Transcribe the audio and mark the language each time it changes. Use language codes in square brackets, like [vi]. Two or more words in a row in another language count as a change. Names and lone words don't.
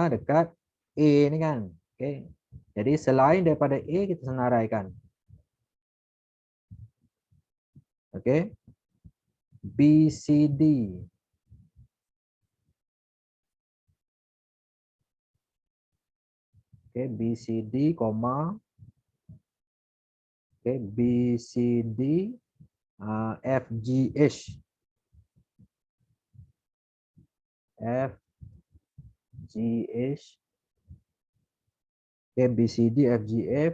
[ms] Dekat A ni kan. Okey. Jadi selain daripada A kita senaraikan. Okey. B, C, D. Okey, B, C, D, okay, B, C, D, F, G, H. F, G, H. Okay, B, C, D, F, G, F.